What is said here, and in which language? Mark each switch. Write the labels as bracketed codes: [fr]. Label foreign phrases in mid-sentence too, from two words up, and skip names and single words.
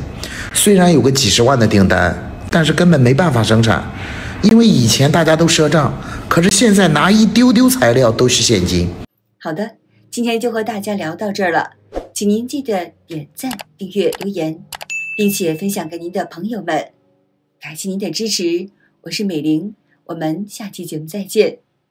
[zh] 雖然有個幾十萬的訂單，但是根本沒辦法生產，因為以前大家都賒賬，可是現在拿一丟丟材料都是現金。好的，今天就和大家聊到這兒了，請您記得點讚、訂閱、留言，並且分享給您的朋友們。感謝您的支持，我是美玲，我們下期節目再見。